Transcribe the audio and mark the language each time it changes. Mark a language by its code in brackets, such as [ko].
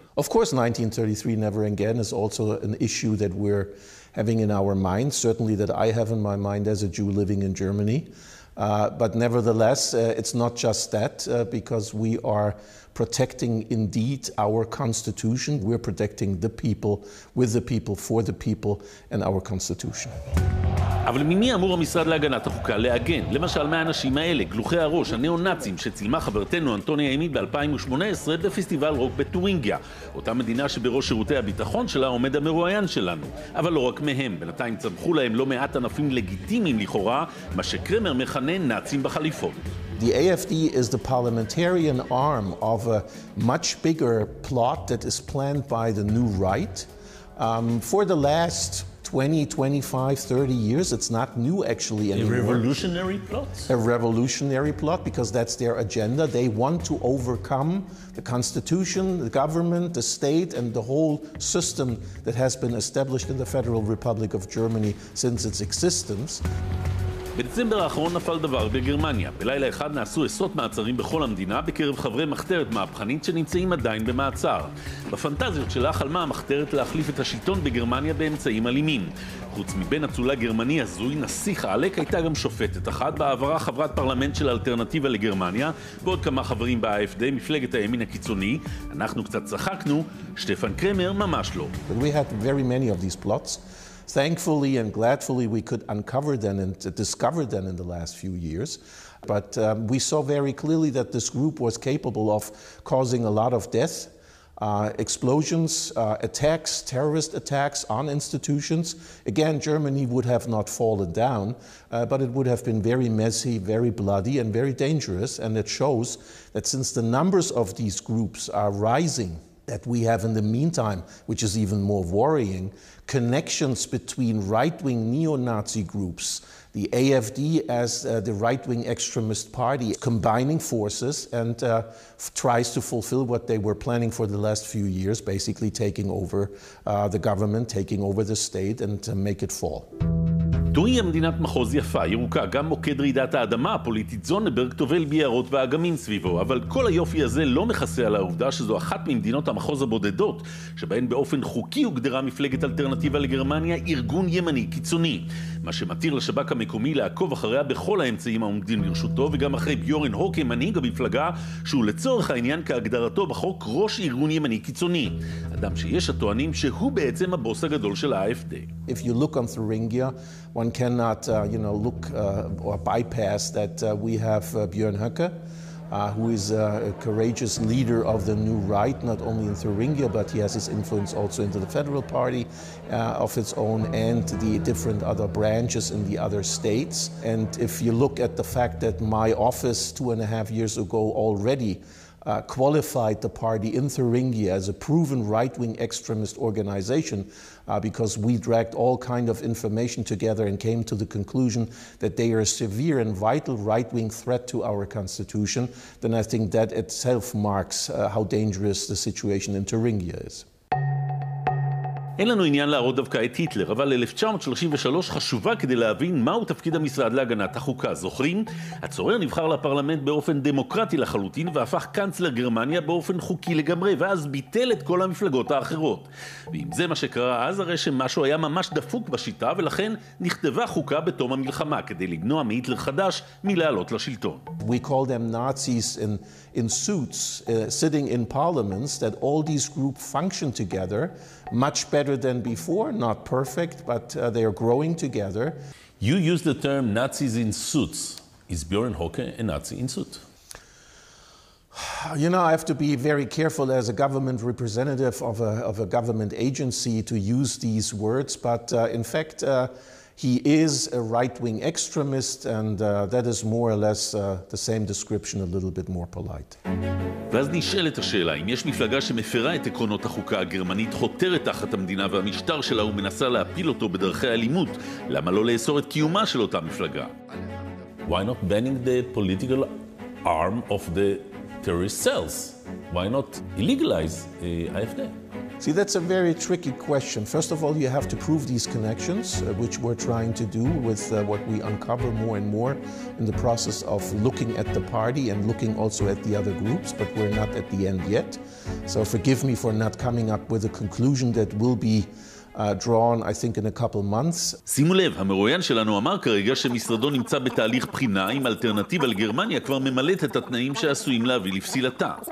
[en] Of course, 1933, never again is also an issue that we're having in our minds, certainly that I have in my mind as a Jew living in Germany. But nevertheless, it's not just that, because we are protecting indeed our constitution. We're protecting the people, with the people, for the people, and our constitution. [he] אבל ממי אמור המשרד להגנת החוקה להגן? למשל מהאנשים האלה, גלוחי הראש, הנאו-נאצים, שצילמה חברתנו אנטוניה הימין ב-2018 בפסטיבל רוק בטורינגיה. אותה מדינה שבראש שירותי הביטחון שלה עומד המרואיין שלנו. אבל לא רק מהם, בינתיים צמחו להם לא מעט ענפים לגיטימיים לכאורה, מה שקרמר מכנה נאצים בחליפות. [en] The AfD is the parliamentarian arm of a much bigger plot that is planned by the new right. For the last 20, 25, 30 years, it's not new actually anymore. A revolutionary plot? A revolutionary plot, because that's their agenda. They want to overcome the constitution, the government, the state, and the whole system that has been established in the Federal Republic of Germany since its existence. [he] בדצמבר האחרון נפל דבר בגרמניה. בלילה אחד נעשו עשרות מעצרים בכל המדינה בקרב חברי מחתרת מהפכנית שנמצאים עדיין במעצר. בפנטזיות שלה חלמה המחתרת להחליף את השלטון בגרמניה באמצעים אלימים. חוץ מבין אצולה גרמני הזוי, נסיך העלק, הייתה גם שופטת אחת, בעברה חברת פרלמנט של אלטרנטיבה לגרמניה, ועוד כמה חברים ב-AfD, מפלגת הימין הקיצוני. אנחנו קצת צחקנו, שטפן קרמר ממש לא. [en] We had very many of these plots. Thankfully and gladfully we could uncover them and discover them in the last few years. But we saw very clearly that this group was capable of causing a lot of death, explosions, attacks, terrorist attacks on institutions. Again, Germany would have not fallen down, but it would have been very messy, very bloody, and very dangerous. And it shows that since the numbers of these groups are rising, that we have in the meantime, which is even more worrying, connections between right-wing neo-Nazi groups, the AfD as the right-wing extremist party, combining forces and tries to fulfill what they were planning for the last few years, basically taking over the government, taking over the state, and make it fall. [he] טורינגיה מדינת מחוז יפה, ירוקה, גם מוקד רעידת האדמה הפוליטית. זונברג טובל ביערות ואגמים סביבו, אבל כל היופי הזה לא מכסה על העובדה שזו אחת ממדינות המחוז הבודדות, שבהן באופן חוקי הוגדרה מפלגת אלטרנטיבה לגרמניה ארגון ימני קיצוני, מה שמתיר לשב"כ המקומי לעקוב אחריה בכל האמצעים העומדים לרשותו, וגם אחרי יורן הוקה, מנהיג המפלגה, שהוא לצורך העניין כהגדרתו בחוק ראש ארגון ימני קיצוני, אדם שיש הטוענים שהוא בעצם הבוס הגדול של ה-AfD. [en] If you look on Thuringia, one cannot look or bypass that we have Björn Höcke, who is a courageous leader of the new right, not only in Thuringia, but he has his influence also into the federal party of its own and the different other branches in the other states. And if you look at the fact that my office 2.5 years ago already qualified the party in Thuringia as a proven right-wing extremist organization because we dragged all kind of information together and came to the conclusion that they are a severe and vital right-wing threat to our constitution, then I think that itself marks how dangerous the situation in Thuringia is. [he] אין לנו עניין להראות דווקא את היטלר, אבל 1933 חשובה כדי להבין מהו תפקיד המשרד להגנת החוקה. זוכרים? הצורר נבחר לפרלמנט באופן דמוקרטי לחלוטין והפך קנצלר גרמניה באופן חוקי לגמרי, ואז ביטל את כל המפלגות האחרות. ואם זה מה שקרה אז, הרי שמשהו היה ממש דפוק בשיטה, ולכן נכתבה חוקה בתום המלחמה כדי למנוע מהיטלר חדש מלעלות לשלטון. [en] We call them Nazis in suits, sitting in parliaments, that all these groups function together much better than before, not perfect, but they are growing together. You use the term Nazis in suits. Is Björn Höcke a Nazi in suit? You know, I have to be very careful as a government representative of a government agency to use these words, but in fact, he is a right-wing extremist, and that is more or less the same description, a little bit more polite. [he] ואז נשאלת השאלה, אם יש מפלגה שמפרה את עקרונות החוקה הגרמנית, חותרת תחת המדינה והמשטר שלה ומנסה להפיל אותו בדרכי אלימות, למה לא לאסור את קיומה של אותה מפלגה? [en] Why not banning the political arm of the terrorist cells? Why not illegalize AfD? See, that's a very tricky question. First of all, you have to prove these connections, which we're trying to do with what we uncover more and more in the process of looking at the party and looking also at the other groups, but we're not at the end yet. So forgive me for not coming up with a conclusion that will be drawn, I think, in a couple months. [he] שימו לב, המרואיין שלנו אמר כרגע שמשרדו נמצא בתהליך בחינה עם אלטרנטיבה לגרמניה כבר ממלאת את התנאים שעשויים להביא לפסילתה.